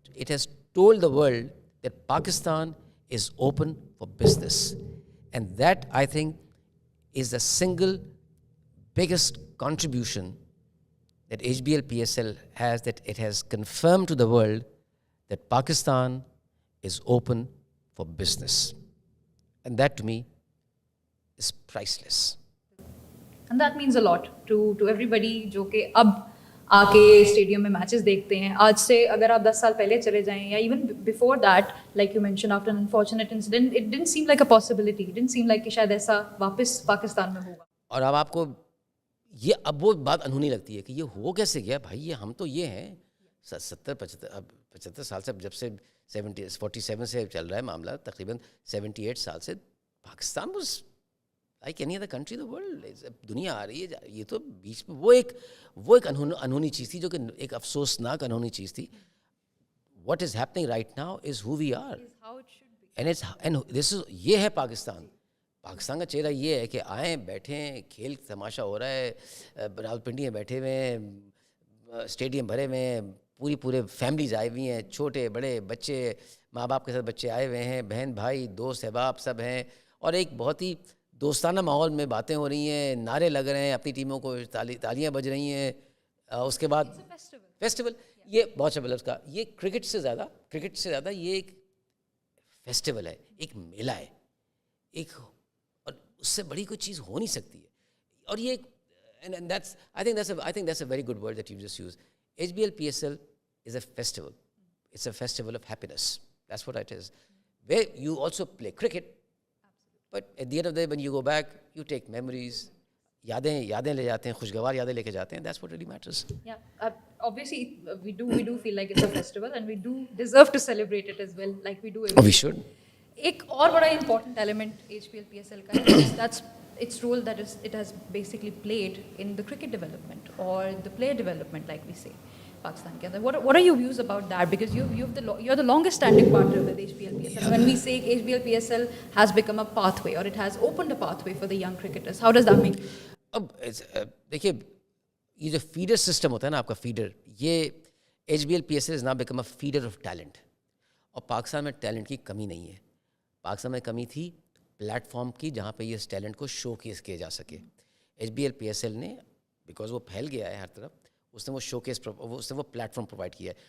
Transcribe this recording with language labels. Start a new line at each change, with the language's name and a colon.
English: has told the world that Pakistan is open for business, and that I think is the single biggest contribution that HBL PSL has, that it has confirmed to the world that Pakistan is open for business, and that to me is priceless. And that means a lot to everybody
Urdu: جو کہ اب آ کے stadium میں matches دیکھتے ہیں. آج سے اگر آپ 10 سال پہلے چلے جائیں,
English: یا even before that, like you mention after an unfortunate incident, it didn't seem like a possibility, it didn't seem like
Urdu: کہ شاید ایسا واپس پاکستان میں ہوگا. اور اب آپ کو یہ اب وہ بات انہونی لگتی ہے کہ یہ ہو کیسے گیا بھائی, یہ ہم تو یہ ہیں 75 سال سے, جب سے 47 سے چل رہا ہے معاملہ, تقریباً 78 سال سے Pakistan
English: was like any other country in the world.
Urdu: دنیا آ رہی ہے, یہ تو بیچ میں وہ ایک انہونی چیز تھی, جو کہ ایک افسوسناک انہونی چیز تھی.
English: What is happening right now is who we are, and this is,
Urdu: یہ ہے پاکستان. پاکستان کا چہرہ یہ ہے کہ آئیں, بیٹھیں, کھیل تماشا ہو رہا ہے, راول پنڈی میں بیٹھے ہوئے ہیں, اسٹیڈیم بھرے ہوئے ہیں, پورے فیملیز آئے ہوئی ہیں, چھوٹے بڑے بچے, ماں باپ کے ساتھ بچے آئے ہوئے ہیں, بہن بھائی دوست احباب سب ہیں, اور ایک بہت ہی دوستانہ ماحول میں باتیں ہو رہی ہیں, نعرے لگ رہے ہیں, اپنی ٹیموں کو تالیاں بج رہی ہیں. اس کے بعد فیسٹیول, یہ بہت اچھا اس کا, یہ کرکٹ سے زیادہ یہ ایک فیسٹیول ہے, ایک میلہ ہے, ایک, اور اس سے بڑی کوئی چیز ہو نہیں سکتی ہے. اور یہ
English: I think that's a very good word that you just used. HBL PSL is a festival. It's a festival of happiness. That's what it is. Where you also play cricket, but at the end of the day, when you go back, you take memories.
Urdu: یادیں لے جاتے ہیں, خوشگوار یادیں لے کے جاتے ہیں.
English: That's what really matters. Yeah, obviously we do feel like it's a festival and we do deserve to celebrate it as well, like we do every We year. should.
Urdu: ایک اور بڑا important element H P L P S L کا ہے,
English: that's its role that is it has basically played in the cricket development or the player development, like we say, Pakistan
Urdu: ke andar.
English: What are your views about that? Because you're the longest standing partner with HPL PSL. When we say HPL PSL has become a pathway or it has opened a pathway for the young cricketers, how does that make you?
Urdu: اب دیکھیے, یہ جو feeder system ہوتا ہے نا آپ کا, feeder, یہ H be L P S L
English: Is now become a feeder of talent.
Urdu: اور پاکستان میں ٹیلنٹ کی کمی نہیں ہے. پاکستان میں کمی تھی پلیٹ فارم کی, جہاں پہ یہ اس ٹیلنٹ کو شو کیس کیا جا سکے. H be L P S L نے, بیکاز وہ پھیل گیا ہے ہر طرف, اس نے وہ شو کیس, اس نے وہ پلیٹ فارم پرووائڈ کیا ہے.